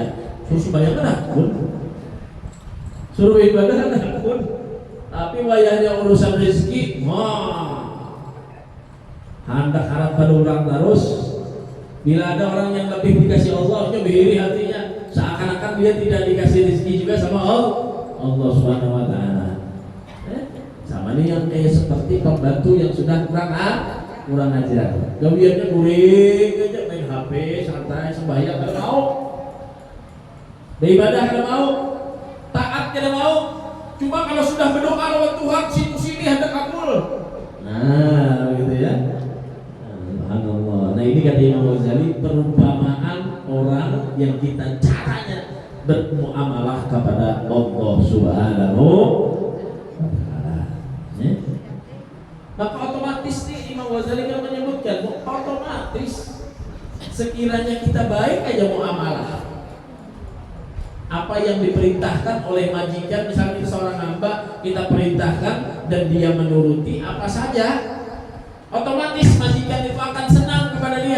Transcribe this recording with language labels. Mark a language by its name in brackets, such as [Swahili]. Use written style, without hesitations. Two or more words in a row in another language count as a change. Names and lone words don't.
[Banjar] Suruh bayangkan akun, suruh ibadah akun, tapi wayahnya urusan rizki, hendak harap pada orang terus. [Indonesian] Bila ada orang yang lebih dikasih Allah, nyobiri hatinya, seakan-akan dia tidak dikasih rezeki juga sama [Arabic] الله سبحانه وتعالى. [Indonesian] Sama nih yang kayak seperti pembantu yang sudah kurang ajar. [Banjar] Gawiannya guring aja, main HP, santai, sembahyang kada mau. Beribadah kada mau, taat kada mau. [Indonesian] Cuma kalau sudah berdoa lawan Tuhan, sini hendak kabul. Nah, gitu ya. Subhanallah. Nah, ini kata Imam Ghazali, perumpamaan orang yang kita caranya bermuamalah kepada [Arabic] الله سبحانه وتعالى. [Indonesian] Maka otomatis nih Imam Ghazali kan menyebutkan, otomatis sekiranya kita baik aja muamalah, apa yang diperintahkan oleh majikan, misalnya kita seorang hamba, kita perintahkan dan dia menuruti apa saja, otomatis majikan itu akan senang kepada dia.